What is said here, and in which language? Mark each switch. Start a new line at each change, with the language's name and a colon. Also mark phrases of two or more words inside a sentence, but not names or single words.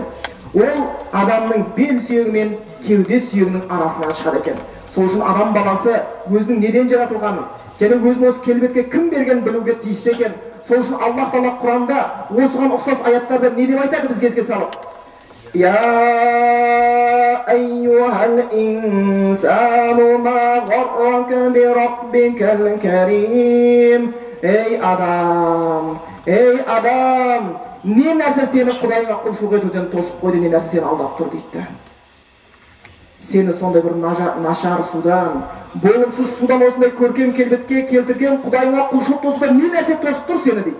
Kazakh: Ол адамның бел сүйегі мен кеуде сүйегінің арасынан шығады екен. Сол үшін адам баласы өзінің неден жаратылғанын және өзінің осы келбетке кім берген білуге тиісті екен. Сол үшін Аллах Тағала Құранда осыған ұқсас аяттарда не деп айтады бізге еске салып?
Arabic: يا أيها الإنسان ما غرك بربك الكريم.
Kazakh: Ей адам, не нәрсе сені Құдайға құлшылық етуден тосып қойды, не нәрсе сені алдап тұр дейді. Сені сондай бір нашар судан, болымсыз судан осындай көркем келбетке келтірген Құдайға құлшылық тосудан не нәрсе тосып тұр сені дейді.